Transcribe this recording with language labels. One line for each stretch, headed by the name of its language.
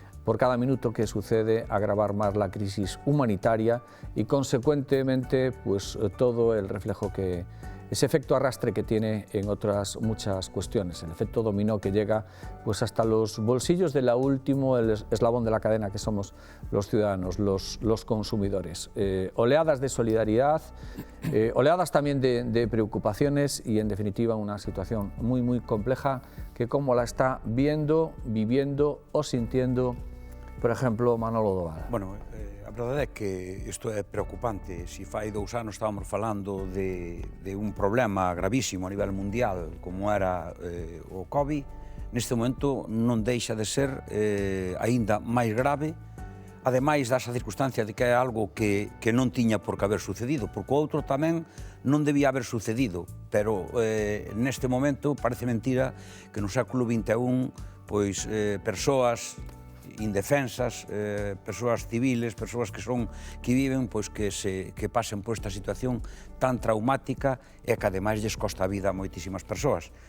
Spanish: por cada minuto que sucede, agravar más la crisis humanitaria y, consecuentemente, pues todo el reflejo que ese efecto arrastre que tiene en otras muchas cuestiones, el efecto dominó que llega pues hasta los bolsillos del último eslabón de la cadena que somos los ciudadanos, los consumidores. Oleadas de solidaridad, oleadas también de preocupaciones y, en definitiva, una situación muy, muy compleja que, como la está viendo, viviendo o sintiendo, por ejemplo, Manolo Doval.
Galician: Bueno, a verdade é que isto é preocupante. Si fai 2 anos estábamos falando de un problema gravísimo a nivel mundial como era o COVID, neste momento non deixa de ser aínda máis grave, ademais dasa circunstancia de que é algo que non tiña por que haber sucedido, porque o outro tamén non debía haber sucedido, pero neste momento parece mentira que no século XXI pois persoas indefensas, persoas civiles, persoas que viven, pois que pasen por esta situación tan traumática e que ademais lles costa a vida a moitísimas persoas.